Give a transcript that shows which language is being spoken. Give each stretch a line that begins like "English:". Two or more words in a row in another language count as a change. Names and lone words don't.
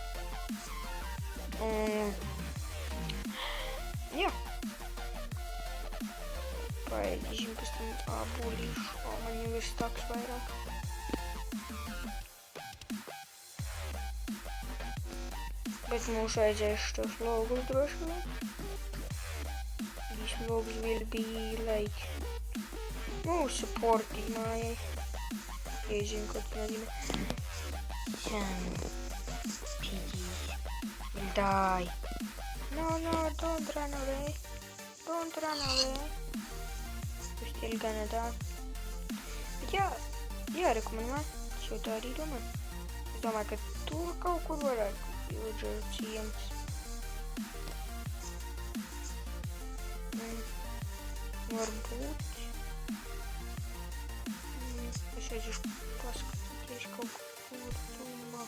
Latvian: Un jā. Paēdīsim pēc tam ābolīšu, man jau ir staks vairāk. Bet mums vajadzēs šos logus droši vien.
English: These logs will be like supporting mājai.
Latvian: Ja es zinu, ko tas nozīmē.
English: Piggy. Will die. No, don't run away. Don't run away. You're still gonna die.
Latvian: Bet jā, rekomendāju. Es jau tā arī domāju. Es domāju, ka tur kaut kur varētu villageru ciems. Varbūt. Es aiziešu paskatīties kaut kur tumā.